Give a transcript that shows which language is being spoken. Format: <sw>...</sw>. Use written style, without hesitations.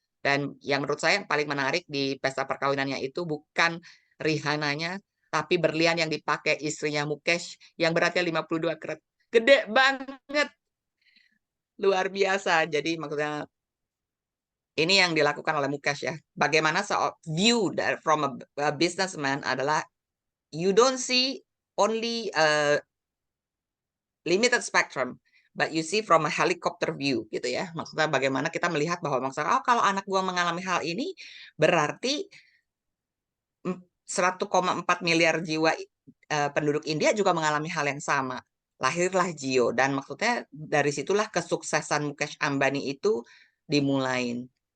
<id>Dan yang menurut saya yang paling menarik di pesta perkawinannya itu bukan Rihananya, tapi berlian yang dipakai istrinya Mukesh yang beratnya 52 karat. Gede banget. Luar biasa. Jadi maksudnya ini yang dilakukan oleh Mukesh ya. Bagaimana</id> <en>view from a businessman</en> <id>adalah</id> <en>you don't see only limited spectrum, but you see from a helicopter view</en> <id>gitu ya. Maksudnya bagaimana kita melihat bahwa maksudnya kalau anak gua mengalami hal ini berarti 1,4 miliar jiwa penduduk India juga mengalami hal yang sama. Lahirlah Jio dan maksudnya dari situlah kesuksesan Mukesh Ambani itu dimulai.</id>